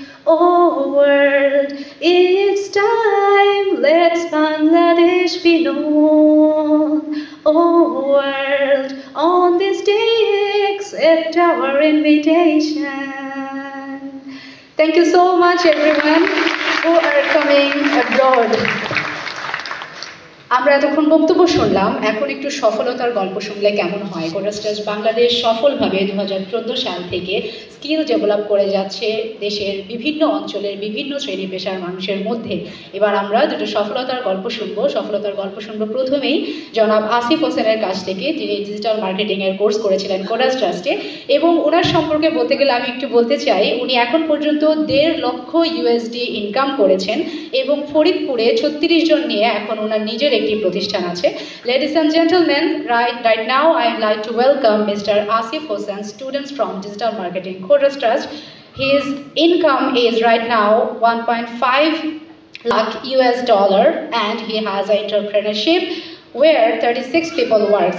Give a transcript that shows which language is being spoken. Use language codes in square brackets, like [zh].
[en] Oh world, it's time, let's Bangladesh be known. Oh world, on this day accept our invitation. Thank you so much everyone who are coming abroad. [bn] আমরা এতক্ষণ বক্তব্য শুনলাম, এখন একটু সফলতার গল্প শুনলে কেমন হয়। কোডাস ট্রাস্ট বাংলাদেশ সফলভাবে 2014 সাল থেকে স্কিল ডেভেলপ করে যাচ্ছে দেশের বিভিন্ন অঞ্চলের বিভিন্ন শ্রেণী পেশার মানুষের মধ্যে। এবার আমরা দুটো সফলতার গল্প শুনবো। সফলতার গল্প শুনবো প্রথমেই জনাব আসিফ হোসেনের কাছ থেকে, যিনি ডিজিটাল মার্কেটিংয়ের কোর্স করেছিলেন কোডাস ট্রাস্টে, এবং ওনার সম্পর্কে বলতে গেলে আমি একটু বলতে চাই উনি এখন পর্যন্ত 1.5 লক্ষ USD ইনকাম করেছেন এবং ফরিদপুরে 36 জন নিয়ে এখন ওনার নিজের একটি প্রতিষ্ঠান আছে। [en] Ladies and gentlemen, right now I'd like to welcome Mr. Asif Hossain, students from Digital Marketing Coders Trust. His income is right now 1.5 lakh US dollar, and he has an entrepreneurship where 36 people work.